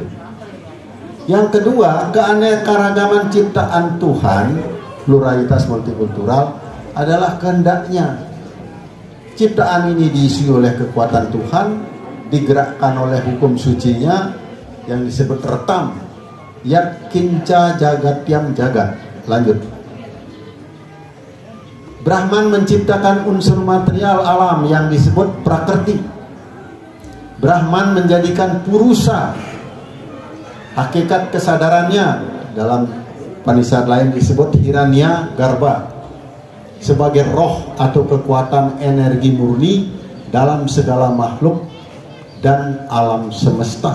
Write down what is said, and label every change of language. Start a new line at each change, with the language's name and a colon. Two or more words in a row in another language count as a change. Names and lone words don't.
Indonesian: Yang kedua, keanekaragaman ciptaan Tuhan, pluralitas multikultural, adalah kehendaknya. Ciptaan ini diisi oleh kekuatan Tuhan, digerakkan oleh hukum sucinya yang disebut retam.
Sanskrit: Yat kinca jagatyam jagat.
Indonesian: Lanjut. Brahman menciptakan unsur material alam yang disebut prakrti. Brahman menjadikan purusa, hakikat kesadarannya, dalam Upanishad lain disebut Hiranya Garbha, sebagai roh atau kekuatan energi murni dalam segala makhluk dan alam semesta.